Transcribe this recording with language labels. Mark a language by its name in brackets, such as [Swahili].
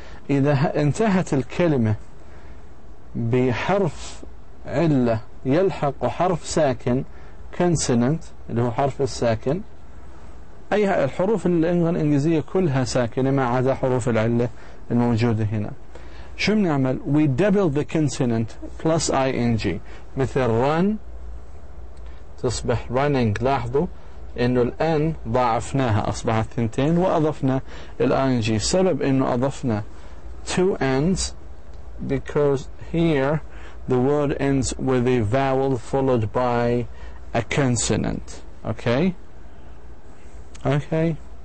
[Arabic] إذا انتهت الكلمة بحرف علة يلحق حرف ساكن consonant اللي هو حرف الساكن أي الحروف اللغة الإنجليزية كلها ساكنة ما عدا حروف العلة الموجودة هنا. شو بنعمل؟ [English] we double the consonant plus ing [Arabic] مثل run تصبح [English] running. [Arabic] لاحظوا إنه الآن ضاعفناها أصبحت ثنتين وأضفنا ing. سبب إنه أضفنا [English] two ends because here the word ends with a vowel followed by a consonant. Okay? Okay.